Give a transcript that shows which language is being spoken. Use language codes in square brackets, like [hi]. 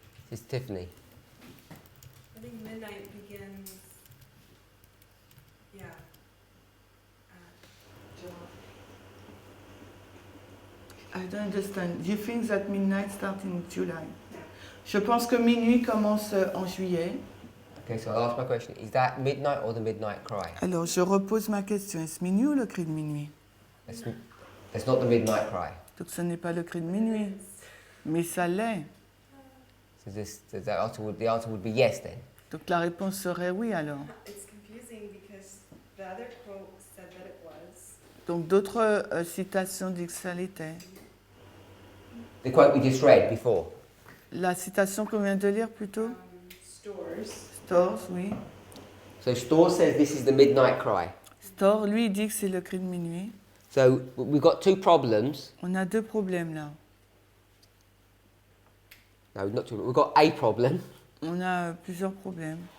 [en] It's Tiffany. I think midnight begins, yeah, I don't understand. You think that midnight starts in July? [fr] Je pense que minuit commence en juillet. [en] Okay, so I'll ask my question. Is that midnight or the midnight cry? [fr] Alors, je repose ma question. Est-ce minuit ou le cri de minuit? [en] It's not the midnight cry. [fr] Donc, ce n'est pas le cri de minuit. Mais ça l'est. [en] So the answer would be yes then. [fr] Donc, la réponse serait oui alors. [en] it's confusing because the other quote said that it was. [fr] Donc, d'autres citations disent que ça l'était. [en] The quote we just read before. [fr] La citation qu'on vient de lire plutôt? [en] Stores. [fr] Stores, oui. [en] So Storr says this is the midnight cry. [fr] Storr, lui, dit que c'est le cri de minuit. [en] So we've got 2 problems. [fr] On a 2 problèmes là. [en] No, not 2. We've got a problem [fr] On a plusieurs problèmes.